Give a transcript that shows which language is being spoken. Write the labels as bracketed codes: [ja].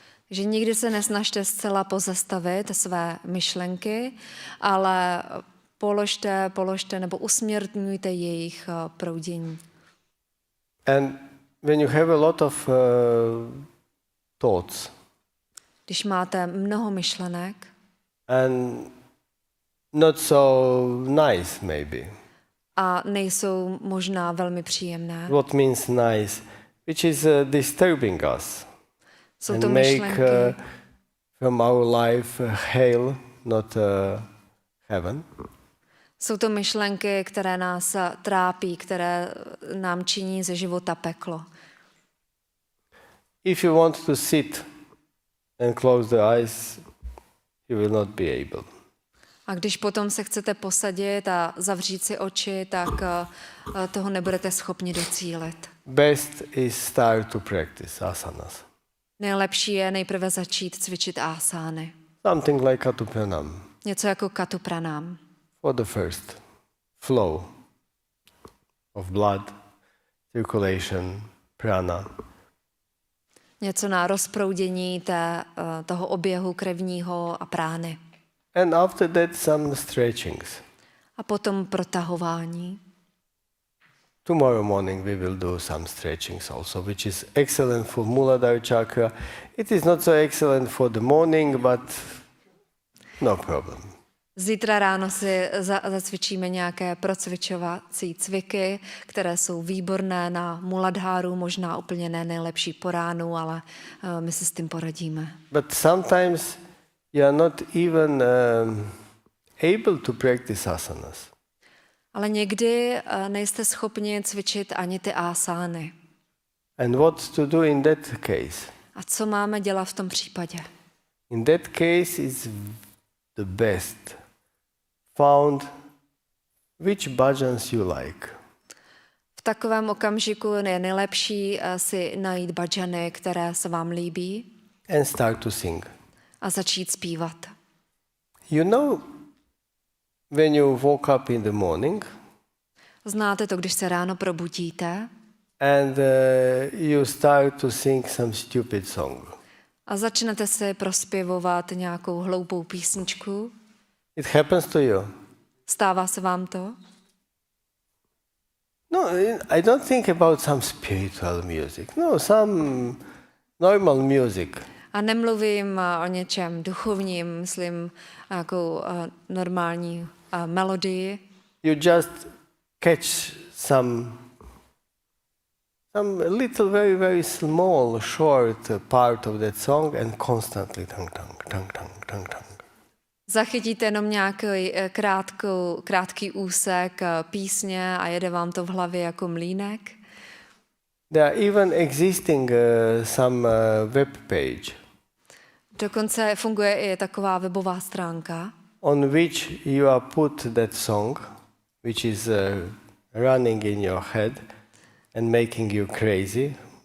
[cs] Že nikdy se nesnažte zcela pozastavit své myšlenky, ale položte nebo usměrňujte jejich proudění. [en] And when you have a lot of thoughts, [cs] Když máte mnoho myšlenek [en] and not so nice maybe. [cs] a nejsou možná velmi příjemné, [en] What means nice? Which is disturbing us [cs] jsou [en] and to make [cs] myšlenky, [en] from our life hell, not heaven. [cs] jsou to myšlenky, které nás trápí, které nám činí ze života peklo. [en] If you want to sit and close the eyes, you will not be able. [cs] A když potom se chcete posadit a zavřít si oči, tak toho nebudete schopni docílit. [en] Best is start to practice asanas. [cs] Nejlepší je nejprve začít cvičit asány. [en] Something like Katupranam. [cs] Něco jako katupranám. [en] For the first flow of blood, circulation, prana. [cs] Něco na rozproudění toho oběhu krevního a prány. [en] And after that some stretchings. [cs] A potom protahování. [en] Tomorrow morning we will do some stretchings also, which is excellent for Muladhara chakra. It is not so excellent for the morning, but no problem. [cs] Zítra ráno si zacvičíme nějaké procvičovací cviky, které jsou výborné na Muladháru, možná úplně ne nejlepší po ránu, ale my si s tím poradíme. [en] But sometimes you are not even able to practice asanas. [cs] Ale někdy nejste schopni cvičit ani ty asány. [en] And what to do in that case? [cs] A co máme dělat v tom případě? [en] In that case is the best. Found which bhajans you like. [cs] V takovém okamžiku je nejlepší si najít bhajany, které se vám líbí, [en] And start to sing. [cs] a začít zpívat. [en] You know, when you woke up in the morning [cs] Znáte to, když se ráno probudíte [en] and you start to sing some stupid song. [cs] a začnete si prospěvovat nějakou hloupou písničku. [en] It happens to you. [cs] Stává se vám to? [en] No, I don't think about some spiritual music. No, some normal music. [cs] A nemluvím o něčem duchovním, myslím nějakou normální melodii. [en] You just catch some little, very, very small, short part of that song and constantly tang, tang, tang, tang, tang, tang. [cs] Zachytíte jenom nějaký krátký úsek písně a jede vám to v hlavě jako mlýnek. [en] There are even existing some web page [cs] Dokonce funguje i taková webová stránka, [en] on which you are put that song, which is running in your head and making you crazy.